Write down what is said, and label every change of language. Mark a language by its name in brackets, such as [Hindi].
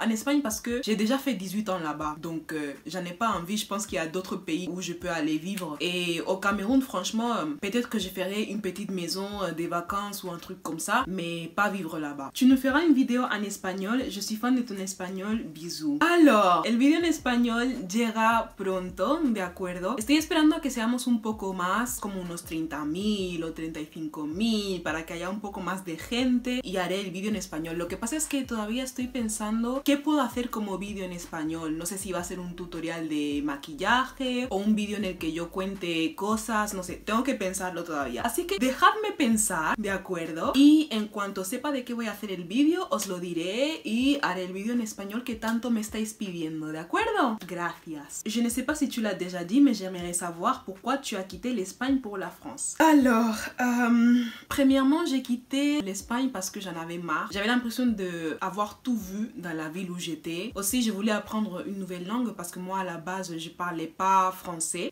[French] En Espagne parce que j'ai déjà fait 18 ans là-bas. Donc j'en ai pas envie, je pense qu'il y a d'autres pays où je peux aller vivre. Et au Cameroun, franchement, peut-être que je ferai une petite maison, des vacances ou un truc comme ça, mais pas vivre là-bas. Tu nous feras une vidéo en espagnol, je suis fan de ton espagnol, bisous. [Spanish] Alors, el vídeo en español llega pronto, ¿de acuerdo? Estoy esperando a que seamos un poco más, como unos 30.000 o 35.000 para que haya un poco más de gente y haré el vídeo en español. Lo que pasa es que todavía estoy pensando qué puedo hacer como vídeo en español. No sé si va a ser un tutorial de maquillaje o un vídeo en el que yo cuente cosas, no sé, tengo que pensarlo todavía. Así que dejadme pensar, ¿de acuerdo? Y en cuanto sepa de qué voy a hacer el vídeo, os lo diré y haré el vídeo en español que tanto me estáis pidiendo, ¿de acuerdo? Gracias. [French] Je ne sais pas si tu l'as déjà dit, mais j'aimerais savoir pourquoi tu as quitté l'Espagne pour la France. Alors, premièrement, j'ai quitté l'Espagne parce que j'en avais marre. J'avais l'impression d'avoir tout vu dans la ville où j'étais. Aussi, je voulais apprendre une nouvelle langue parce que moi, à la base, je parlais pas français.